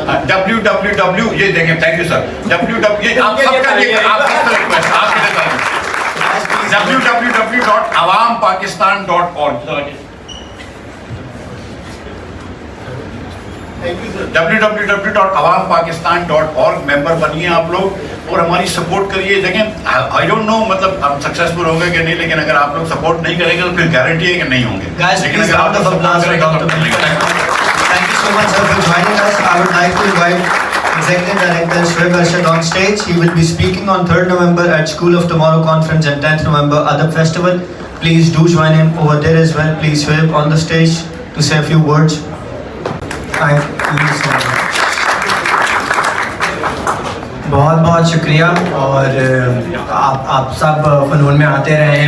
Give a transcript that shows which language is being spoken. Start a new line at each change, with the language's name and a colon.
Hindi: www ये देखें, thank you sir. www आप सबका ये आपका रिक्वेस्ट आपके www.awampakistan.org www.awampakistan.org मेंबर बनिए आप लोग और हमारी सपोर्ट करिए। देखें
English: I don't know
Hindi: मतलब हम सक्सेसफुल होंगे कि नहीं, लेकिन अगर आप लोग सपोर्ट नहीं करेंगे तो फिर गारंटी है कि नहीं होंगे। लेकिन अगर आप लोग सपोर्ट करेंगे।
English: Thank you so much sir for joining us. I would like to invite Executive Director Shoaib Arshad on stage. He will be speaking on 3rd November at School of Tomorrow Conference and 10th November Adab Festival. Please do join him over there as well. Please Shoaib on the stage to say a few words. Thank you so much.
Hindi: बहुत बहुत शुक्रिया और आप सब फ़नून में आते रहे हैं।